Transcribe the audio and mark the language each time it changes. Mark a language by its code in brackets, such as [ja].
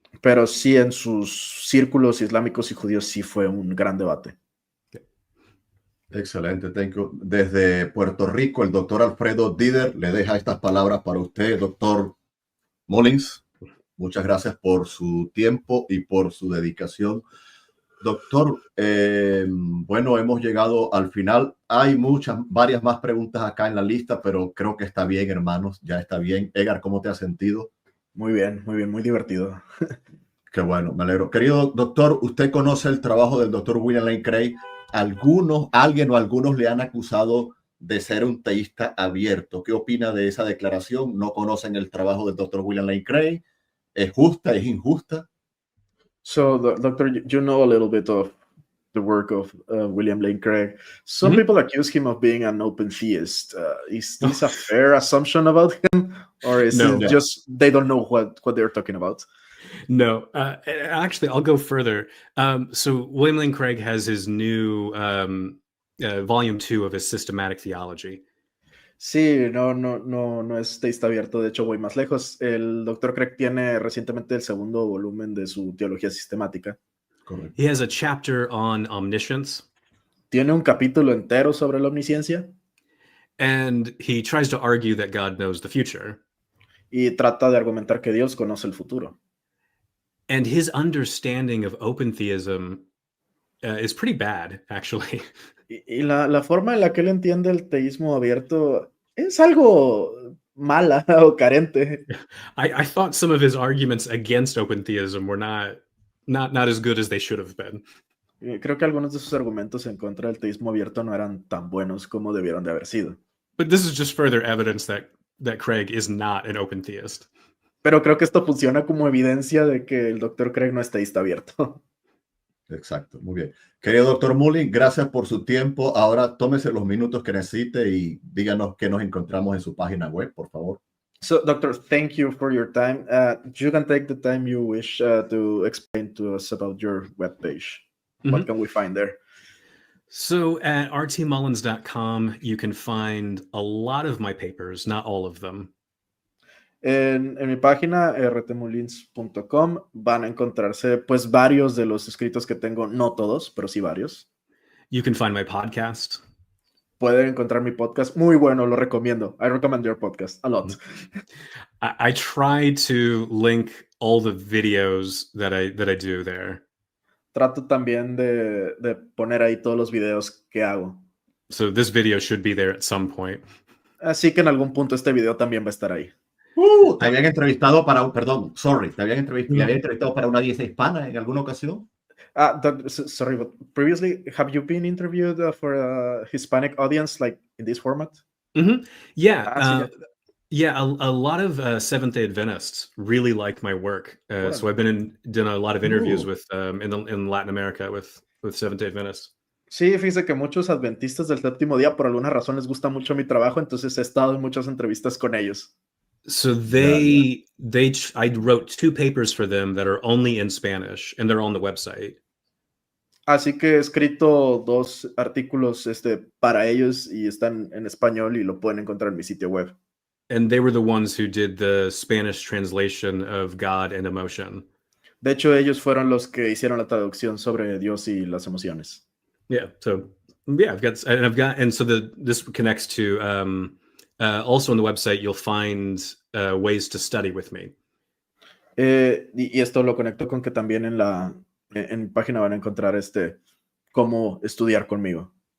[es] Pero sí, en sus círculos islámicos y judíos sí fue un gran debate. Excelente, [en] thank you. [es] Desde Puerto Rico, el doctor Alfredo Dider le deja estas palabras para usted, doctor Mullins. Muchas gracias por su tiempo y por su dedicación. Doctor, bueno, hemos llegado al final. Hay varias más preguntas acá en la lista, pero creo que está bien, hermanos, ya está bien. Edgar, ¿cómo te has sentido? Muy bien, muy divertido. Qué bueno, me alegro. Querido doctor, ¿usted conoce el trabajo del doctor William Lane Craig? Alguien o algunos le han acusado de ser un teísta abierto. ¿Qué opina de esa declaración? ¿No conocen el trabajo del doctor William Lane Craig? ¿Es justa? ¿Es injusta? [en] So, Doctor, you know a little bit of the work of William Lane Craig. Some people accuse him of being an open theist. Is this a fair assumption about him? Or is it just they don't know what they're talking about? No, actually, I'll go further. So William Lane Craig has his new volume 2 of his systematic theology. [es] Sí, no es teísta abierto. De hecho, voy más lejos. El Dr. Craig tiene recientemente el segundo volumen de su teología sistemática. Correcto. [en] He has a chapter on omniscience. [es] Tiene un capítulo entero sobre la omnisciencia. [en] And he tries to argue that God knows the future. [es] Y trata de argumentar que Dios conoce el futuro. [en] And his understanding of open theism is pretty bad, actually. [es] Y la forma en la que él entiende el teísmo abierto es algo mala o carente. [en] I thought some of his arguments against open theism were not as good as they should have been. [es] Creo que algunos de sus argumentos en contra del teísmo abierto no eran tan buenos como debieron de haber sido. [en] But this is just further evidence that Craig is not an open theist. [es] Pero creo que esto funciona como evidencia de que el Dr. Craig no es teísta abierto. Exacto, muy bien. Querido doctor Mullins, gracias por su tiempo. Ahora tómese los minutos que necesite y díganos qué nos encontramos en su página web, por favor. [en] So, Doctor, thank you for your time. You can take the time you wish to explain to us about your webpage. What can we find there? So at rtmullins.com, you can find a lot of my papers, not all of them. [es] En mi página rtmullins.com van a encontrarse pues varios de los escritos que tengo, no todos, pero sí varios. [en] You can find my podcast. [es] Pueden encontrar mi podcast, muy bueno, lo recomiendo. [en] I recommend your podcast a lot. I try to link all the videos that I do there. [es] Trato también de poner ahí todos los videos que hago. [en] So this video should be there at some point. [es] Así que en algún punto este video también va a estar ahí. Te habían entrevistado para, perdón, [en] sorry, [es] te habían entrevistado para una audiencia hispana en alguna ocasión. [en] Sorry, but previously, have you been interviewed for a Hispanic audience, like in this format? Yeah. Yeah, a lot of Seventh-day Adventists really like my work. So I've done a lot of interviews with in Latin America with Seventh-day Adventists. [es] Sí, fíjese que muchos adventistas del séptimo día por alguna razón les gusta mucho mi trabajo, entonces he estado en muchas entrevistas con ellos. [en] So I wrote 2 papers for them that are only in Spanish, and they're on the website. [es] Así que he escrito 2 artículos para ellos y están en español y lo pueden encontrar en mi sitio web. [en] And they were the ones who did the Spanish translation of God and Emotion. [es] De hecho, ellos fueron los que hicieron la traducción sobre Dios y las emociones. [en] Yeah. So yeah, this connects to also on the website you'll find ways to study with me. [es] Y esto lo conecto con que también en mi página van a encontrar cómo estudiar conmigo.